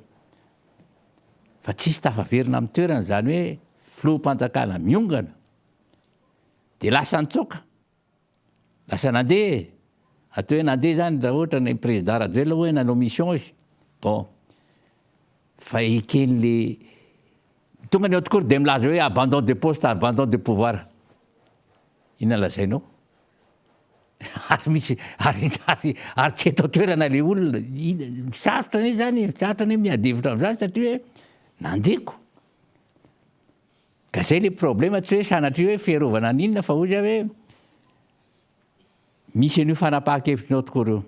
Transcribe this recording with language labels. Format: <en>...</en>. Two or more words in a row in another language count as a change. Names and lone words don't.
<mg>Fa tsisy tafaverina amin'ny toerana zany hoe filoham-panjakana miongana dia lasa nitsoaka. Lasa nandeha. Atao hoe nandeha zany raha ohatra ny président Rajoelina hoe nanao mission izy. Bon. Fa eken'le tonga ny</mg> <fr>haute cour</fr> <mg>dia milaza hoe</mg> <fr>abandon de poste, abandon de pouvoir.</fr> <mg>Inona lazainao? Ary misy ary tsy eto toerana le olona. Sarotra anie zany, sarotra anie miady hevitra amin'izany satria hoe nandeko. Ka zay</mg> <fr>le problème</fr> <mg>tsy hoe sanatria hoe fiarovana n'inona fa ozy hoe misy an'io fanapahan-kevitry ny</mg> <fr>haute cour</fr> <mg>io.</mg>